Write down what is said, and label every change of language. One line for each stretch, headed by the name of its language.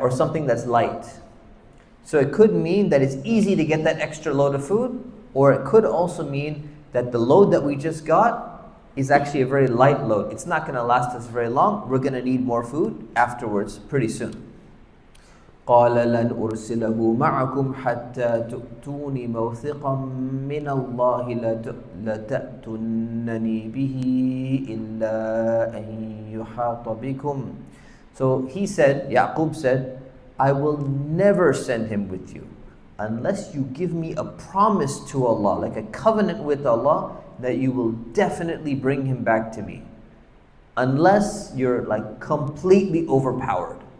English: Or something that's light. So it could mean that it's easy to get that extra load of food, or it could also mean that the load that we just got is actually a very light load. It's not going to last us very long. We're going to need more food afterwards pretty soon.
Arabic: قال لن أرسله معكم حتى تؤتوني موثقا من الله لتأتونني به إلا أن يحاط بكم.
English: So he said, Yaqub said, I will never send him with you unless you give me a promise to Allah, like a covenant with Allah, that you will definitely bring him back to me. Unless you're like completely overpowered.